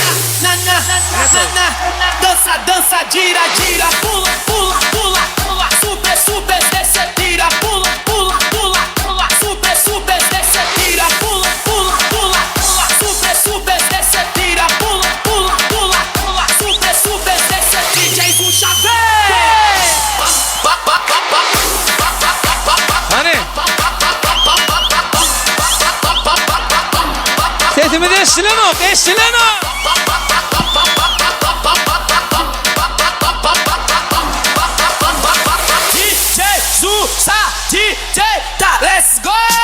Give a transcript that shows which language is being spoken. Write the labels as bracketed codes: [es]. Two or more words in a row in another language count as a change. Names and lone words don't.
[pt] dança, gira, pula, super, desce, tira, pula, super, desce, tira, pula, super, desce, tira, pula, super, desce, DJ Xavier. [tr] Hani? Sesimi değiştiren o. [en] DJ, let's go!